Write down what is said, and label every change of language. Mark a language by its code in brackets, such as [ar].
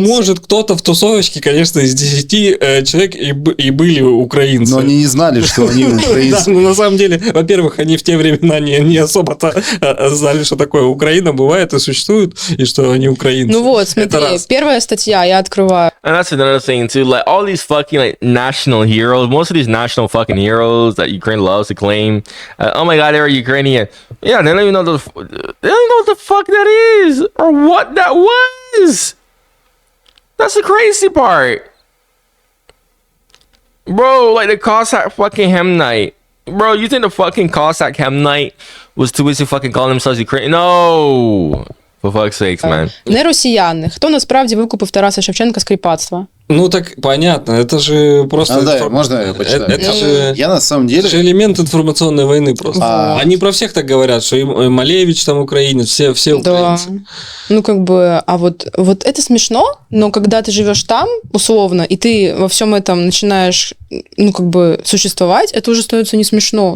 [ru] Ну, может, кто-то в тусовочке, конечно, из 10 человек и были украинцы. Но они не знали, что они украинцы. Да, но на самом деле, во-первых, они в те времена не особо-то знали, что такое Украина бывает и существует, и что они украинцы. Ну вот, смотри, первая статья, я открываю. [en] And that's another thing too. Like all these fucking like national heroes, most of these national fucking heroes that Ukraine loves to claim. Oh my God, they're Ukrainian. Yeah, they don't even know what the fuck that is or what that was. That's the crazy part, bro. Like the Cossack fucking Hymnite, bro. You think the fucking Cossack Hymnite was too busy fucking calling themselves Ukrainian? No. For fuck's sakes, man. [uk] Не росіяни. Хто насправді викупив Тараса Шевченка з кріпацтва? [ru] Ну, так понятно, это же просто... да, можно я почитаю? Это же... Я на самом деле... Это же элемент информационной войны просто. Они про всех так говорят, что и Малевич там украинец, все украинцы. Да. Ну, как бы, а вот это смешно, но когда ты живешь там, условно, и ты во всем этом начинаешь, ну, как бы, существовать, это уже становится не смешно.